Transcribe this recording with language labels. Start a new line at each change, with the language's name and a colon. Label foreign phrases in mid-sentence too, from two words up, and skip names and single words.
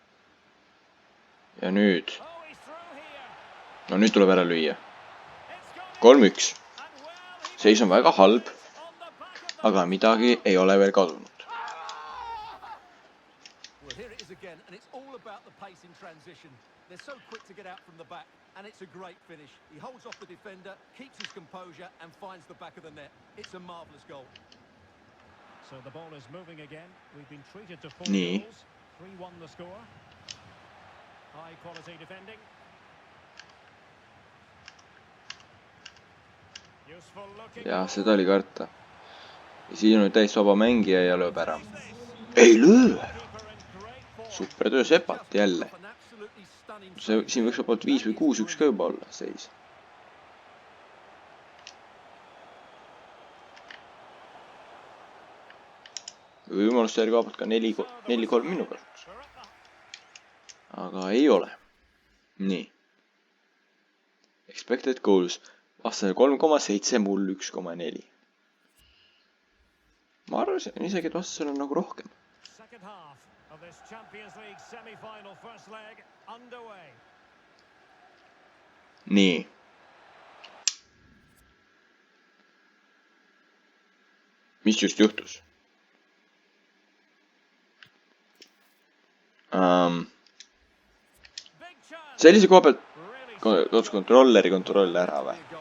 Estonian: Ja nüüd.
English: Oh, he's through here.
Estonian: No nüüd tuleb ära lüüa.
English: It's gone 3-1.
Estonian: Seis on väga halb, aga midagi ei ole veel kadunud.
English: Well, here it is again, and it's all about the pace in transition. They're so quick to get out from the back, and it's a great finish. He holds off the defender, keeps his composure, and finds the back of the net. It's a marvellous goal. So the ball is moving again. We've been treated to 4
Estonian: Nii.
English: goals. 3-1 the score. High quality defending. Useful looking.
Estonian: Ja seda oli karta. Ja siin on täis vaba mängija ja lööb ära. Ei löö! Supertöö Sepat jälle. Siin võiks vabalt 5 või 6-1 ka juba olla seis. Või võimalust järgi vabalt ka 4-3 minu kasutus. Aga ei ole. Nii.
English: Expected goals.
Estonian: Vastasel 3,7, mul 1,4. Ma arvasin isegi, et vastasel on nagu rohkem.
English: Second half of this Champions League semi-final first leg underway.
Estonian: Nii. Mis just juhtus? Sellise koha pealt kaotas kontrolleri ära või?